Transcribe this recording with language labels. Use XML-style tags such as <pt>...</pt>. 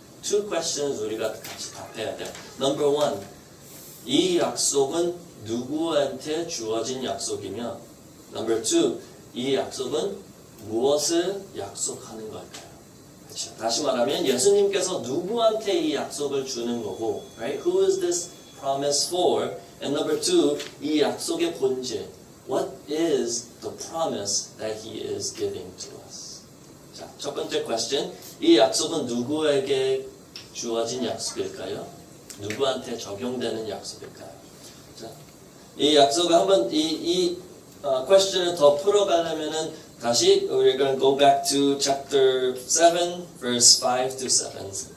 <en>Two questions</en> <ko>우리가 같이 답해야 돼요.</ko> <en>Number one,</en> <ko>이 약속은 누구한테 주어진 약속이며</ko> <en>Number two,</en> <ko>이 약속은 무엇을 약속하는 걸까요? 그렇죠. 다시 말하면 예수님께서 누구한테 이 약속을 주는 거고 right?</ko> <en>Who is this promise for?</en> <ko>And number two, 이 약속의 본질</ko> <en>What is the promise that He is giving to us?</en> <ko>자, 첫 번째 question, 이 약속은 누구에게 주어진 약속일까요? 누구한테 적용되는 약속일까요? 자, 이 약속을 한번 이 question을 더 풀어가려면은 다시</ko> <en>we're going to go back to chapter 7, verse 5 to 7.</en>